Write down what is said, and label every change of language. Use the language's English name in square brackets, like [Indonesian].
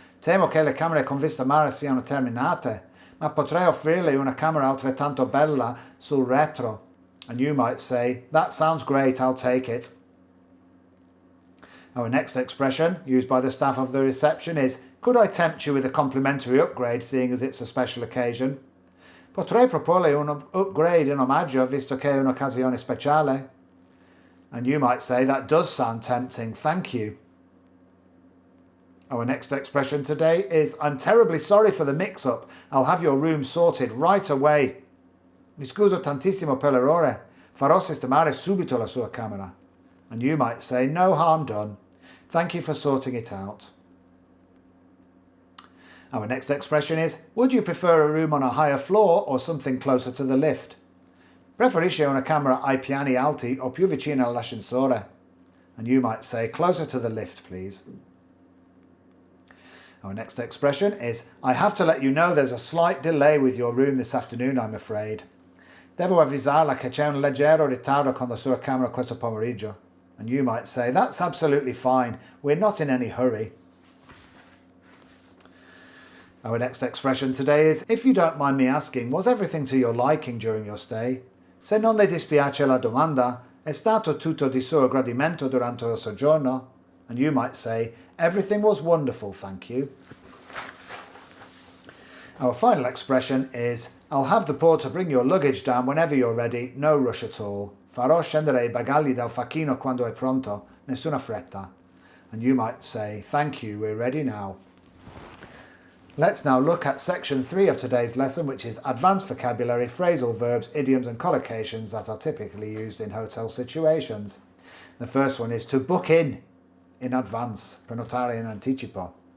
[Italian] Temo che le camere con vista mare siano terminate, ma potrei offrirle una camera altrettanto bella sul retro. [English] And you might say, that sounds great, I'll take it. Our next expression, used by the staff of the reception, is, could I tempt you with a complimentary upgrade, seeing as it's a special occasion? [Italian] Potrei proporle un upgrade in omaggio, visto che è un'occasione speciale. [English] And you might say, that does sound tempting, thank you. Our next expression today is, I'm terribly sorry for the mix-up, I'll have your room sorted right away. [Italian] Mi scuso tantissimo per l'errore, farò sistemare subito la sua camera. [English] And you might say, no harm done, thank you for sorting it out. Our next expression is, would you prefer a room on a higher floor or something closer to the lift? [Italian] Preferisce una camera ai piani alti o più vicina all'ascensore? [English] And you might say, closer to the lift, please. Our next expression is, I have to let you know there's a slight delay with your room this afternoon, I'm afraid. [Italian] Devo avvisarla che c'è un leggero ritardo con la sua camera questo pomeriggio. [English] And you might say, that's absolutely fine. We're not in any hurry. Our next expression today is, if you don't mind me asking, was everything to your liking during your stay? [Italian] Se non le dispiace la domanda, è stato tutto di suo gradimento durante il soggiorno? [English] And you might say, everything was wonderful, thank you. Our final expression is, I'll have the porter bring your luggage down whenever you're ready, no rush at all. [Italian] Farò scendere i bagagli dal facchino quando è pronto, nessuna fretta. [English] And you might say, thank you, we're ready now. Let's now look at section 3 of today's lesson, which is advanced vocabulary, phrasal verbs, idioms and collocations that are typically used in hotel situations. The first one is to book in advance, [Italian] prenotare in anticipo.